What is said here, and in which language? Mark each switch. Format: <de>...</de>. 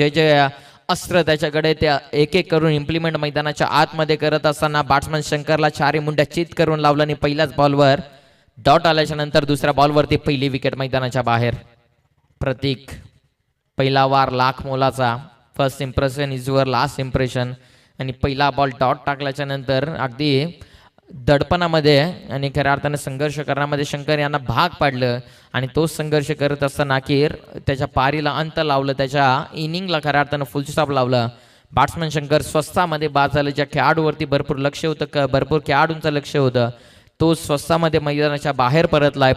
<mr>जे जे अस्त्र त्याच्याकडे त्या एक एक करून इम्प्लिमेंट मैदानाच्या आतमध्ये करत असताना बॅट्समन शंकरला चारी मुंड्या चित करून लावलं आणि पहिल्याच बॉलवर डॉट आल्याच्या नंतर दुसऱ्या बॉलवरती पहिली विकेट मैदानाच्या बाहेर. प्रतीक पहिला वार लाख मोलाचा.</mr> <en>First impression is your last impression.</en> <mr>आणि पहिला बॉल डॉट टाकल्याच्या नंतर अगदी दडपणामध्ये आणि खऱ्या अर्थाने संघर्ष करण्यामध्ये शंकर यांना भाग पाडलं आणि तोच संघर्ष करत असताना अखेर त्याच्या पारीला अंत लावलं, त्याच्या इनिंगला खऱ्या अर्थानं फुलस्टॉप लावलं. बॅट्समन शंकर स्वस्तामध्ये बाद झालं. ज्या खेळाडूवरती भरपूर लक्ष होतं, भरपूर खेळाडूंचं लक्ष होतं, तो स्वस्तामध्ये मैदानाच्या बाहेर परतलाय.</mr>